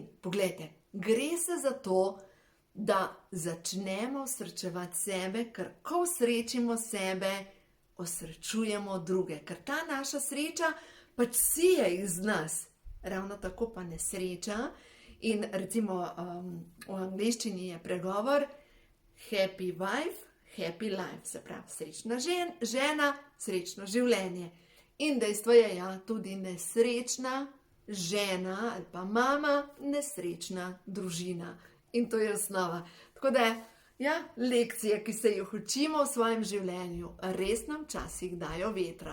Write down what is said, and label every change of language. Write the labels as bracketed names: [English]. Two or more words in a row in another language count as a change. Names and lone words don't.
[Slovenian] Poglejte, gre se za to, da začnemo osrečevati sebe, ker ko osrečimo sebe, osrečujemo druge. Ker ta naša sreča pač sije iz nas. Ravno tako pa nesreča. In recimo v angleščini je pregovor [English] happy wife, happy life. [Slovenian] Se pravi, srečna žena, srečno življenje. In dejstvo je, ja, tudi nesrečna žena ali pa mama, nesrečna družina. In to je osnova. Tako da, ja, lekcije, ki se jih učimo v svojem življenju, res nam včasih dajo vetra.